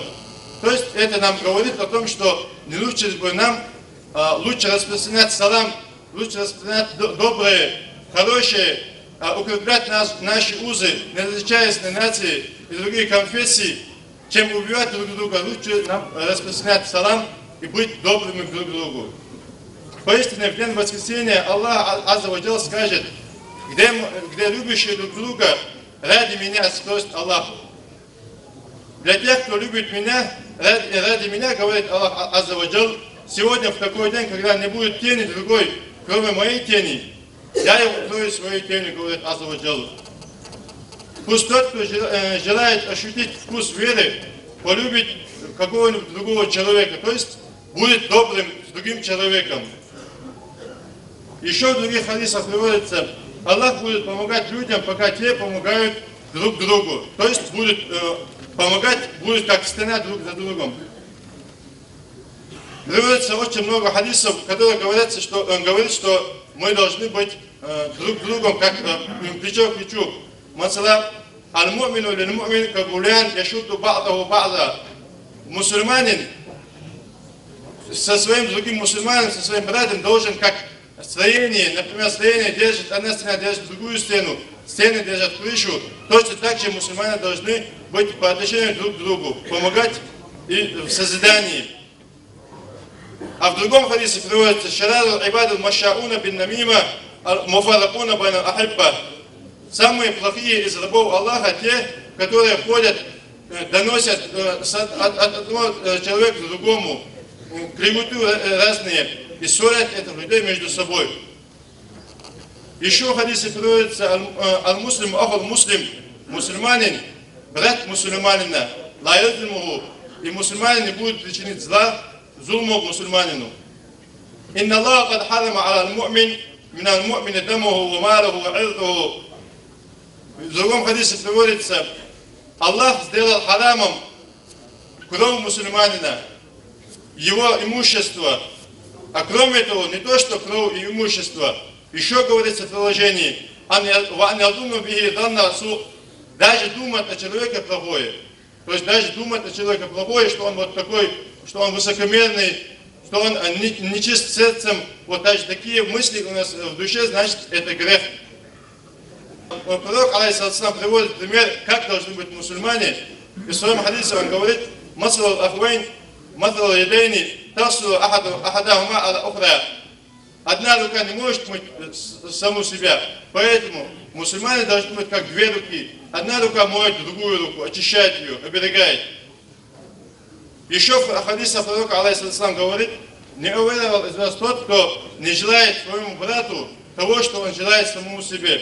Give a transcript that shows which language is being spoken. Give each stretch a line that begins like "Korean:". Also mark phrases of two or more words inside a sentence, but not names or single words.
Russian: То есть это нам говорит о том, что не лучше бы нам лучше распространять салам, лучше распространять доброе, хорошее, укреплять наши узы, не различаясь на нации и другие конфессии, чем убивать друг друга. Лучше нам распространять салам и быть добрыми друг к другу. Поистине, в день воскресения Аллах
Arabic: عز وجل
Russian: скажет: где любящие друг друга ради меня, то есть Аллах. Для тех, кто любит меня, ради меня, говорит Аллах
Arabic: عز وجل,
Russian: сегодня в такой день, когда не будет тени другой, кроме моей тени, я его укрою своей тенью, говорит азза ва джалл. Пусть тот, кто желает ощутить вкус веры, полюбит какого-нибудь другого человека, то есть будет добрым с другим человеком. Еще в других хадисах приводится, Аллах будет помогать людям, пока те помогают друг другу. То есть будут помогать, будут как стена друг за другом. Приводится очень много хадисов, которые говорят, что мы должны быть друг другом как плечо к плечу.
Arabic: مثل المؤمن للمؤمن كالبنيان يشد بعضه بعضا.
Russian: Мусульманин со своим другим мусульманином, со своим братом должен как строение, например, строение держит, одна стена держит другую стену, стены держат крышу. Точно так же мусульмане должны быть по отношению друг к другу, помогать и в созидании. А в другом хадисе приводится:
Arabic: «شرار عباد المشاؤون بالنميمة المفرقون بين الأحبة».
Russian: Самые плохие из рабов Аллаха те, которые ходят, доносят от одного человека к другому, клевету разные, и ссорят этих людей между собой. Еще в хадисе приводится:
Arabic: «المسلم أخو المسلم»,
Russian: мусульманин, брат мусульманина,
Arabic: لا يظلمه,
Russian: и мусульманин не будет причинить зла зулму мусульманину.
Arabic: «إن الله قد حرم على المؤمن من المؤمن دمه وماله وعرضه».
Russian: В другом хадисе приводится: Аллах сделал харамом кровь мусульманина, его имущество. А кроме того, не то что кровь и имущество, еще говорится в приложении: даже думать о человеке плохое. То есть даже думать о человеке плохое, что он вот такой, что он высокомерный, что он нечист сердцем. Вот даже такие мысли у нас в душе, значит, это грех. Пророк, алейхиссалам, приводит пример, как должны быть мусульмане. И в своем хадисе он говорит:
Arabic: «مثل الأخوين مثل اليدين تغسل إحداهما الأخرى».
Russian: Одна рука не может мыть саму себя, поэтому мусульмане должны быть как две руки. Одна рука моет другую руку, очищает ее, оберегает. Еще в хадисе пророка, алейхиссалам, говорит: «Не уверовал из вас тот, кто не желает своему брату того, что он желает самому себе».